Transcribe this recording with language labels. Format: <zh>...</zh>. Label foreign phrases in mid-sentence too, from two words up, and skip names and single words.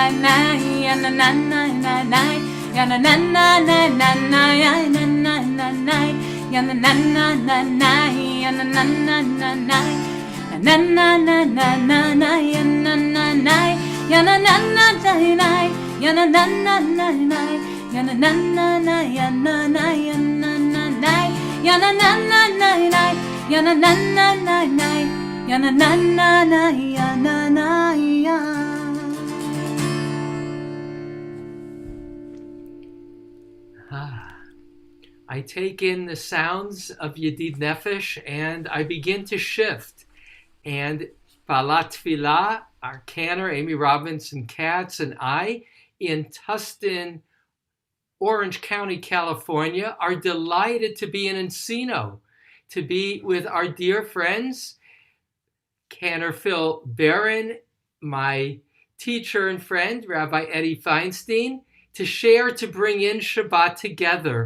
<en>na yana na na na na yana na na na na na yana na na na yana na na na na yana na na na na na na na na na na yana na na yana na na na na yana na na na na yana na na na yana na yana na na yana na na na na yana na na na na yana na na na yana na I take in the sounds of Yedid Nefesh and I begin to shift. And</en> <he>בעלת תפילה,</he> <en>our cantor, Amy Robinson Katz, and I in Tustin, Orange County, California, are delighted to be in Encino, to be with our dear friends, Cantor Phil Barron, my teacher and friend, Rabbi Eddie Feinstein, to share, to bring in Shabbat together.</en>